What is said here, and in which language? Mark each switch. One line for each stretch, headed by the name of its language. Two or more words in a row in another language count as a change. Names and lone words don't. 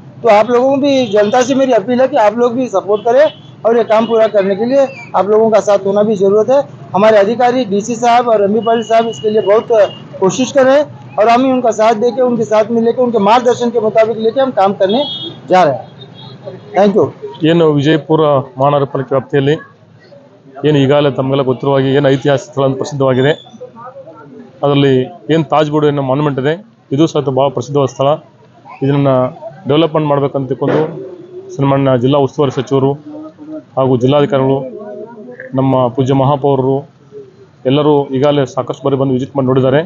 Hindi: तो आप लोगों को भी जनता से मेरी अपील है कि आप लोग भी सपोर्ट करें और ये काम पूरा करने के लिए आप लोगों का साथ होना भी ज़रूरत है। हमारे अधिकारी DC साहब और MB पाटिल साहब इसके लिए बहुत कोशिश कर रहे हैं और हम ही उनका साथ देके उनके साथ में लेके उनके मार्गदर्शन के मुताबिक लेके हम काम करने जा रहे हैं।
English: thank you.
Kannada: ಏನು ವಿಜಯಪುರ ಮಹಾನಗರ ಪಾಲಿಕೆ ವ್ಯಾಪ್ತಿಯಲ್ಲಿ ಏನು ಈಗಾಗಲೇ ತಮಗೆಲ್ಲ ಗೊತ್ತಿರುವ ಹಾಗೆ ಏನು ಐತಿಹಾಸಿಕ ಸ್ಥಳ ಅಂತ ಪ್ರಸಿದ್ಧವಾಗಿದೆ. ಅದರಲ್ಲಿ ಏನು ತಾಜ್ ಬೋರ್ಡ್ ಅನ್ನೋ ಮಾನ್ಯುಮೆಂಟ್ ಇದೆ, ಇದು ಸಹ ಭಾಳ ಪ್ರಸಿದ್ಧವಾದ ಸ್ಥಳ. ಇದನ್ನು ಡೆವಲಪ್ಮೆಂಟ್ ಮಾಡಬೇಕಂತ ತಿಳ್ಕೊಂಡು ಸನ್ಮಾನ್ಯ ಜಿಲ್ಲಾ ಉಸ್ತುವಾರಿ ಸಚಿವರು ಹಾಗೂ ಜಿಲ್ಲಾಧಿಕಾರಿಗಳು, ನಮ್ಮ ಪೂಜ್ಯ ಮಹಾಪೌರರು ಎಲ್ಲರೂ ಈಗಾಗಲೇ ಸಾಕಷ್ಟು ಬಾರಿ ಬಂದು ವಿಸಿಟ್ ಮಾಡಿ ನೋಡಿದ್ದಾರೆ.